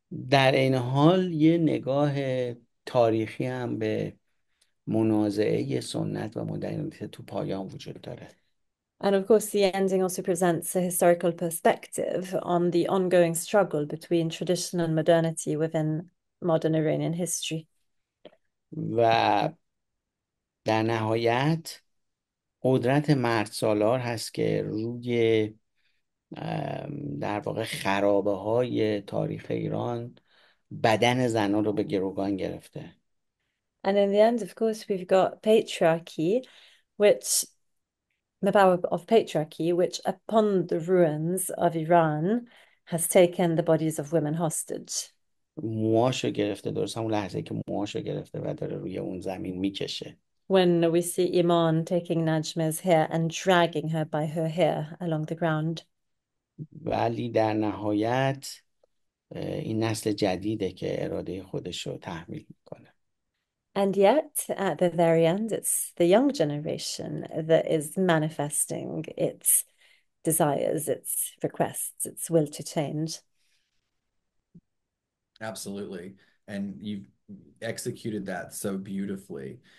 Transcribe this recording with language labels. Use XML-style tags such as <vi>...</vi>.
<fa>در این حال یه نگاه تاریخی هم به منازعه سنت و مدرنیته تو پایان وجود داره.</fa> <en>And of course, the ending also presents a historical perspective on the ongoing struggle between tradition and modernity within modern Iranian history.</en> <fa>و در نهایت قدرت مرد سالار هست که روی در واقع خرابه های تاریخ ایران بدن زنان رو به گروگان گرفته.</fa> <en>And in the end, of course, we've got patriarchy, which the power of patriarchy, which upon the ruins of Iran has taken the bodies of women hostage.</en> <fa>موهاشو گرفته، درست همون لحظه که موهاشو گرفته و داره روی اون زمین میکشه.</fa> <en>When we see Iman taking Najma's hair and dragging her by her hair along the ground.</en> <fa>ولی در نهایت این نسل جدیده که اراده خودش رو تحمیل میکنه.</fa> <en>And yet, at the very end, it's the young generation that is manifesting its desires, its requests, its will to change. Absolutely. And you've executed that so beautifully.</en>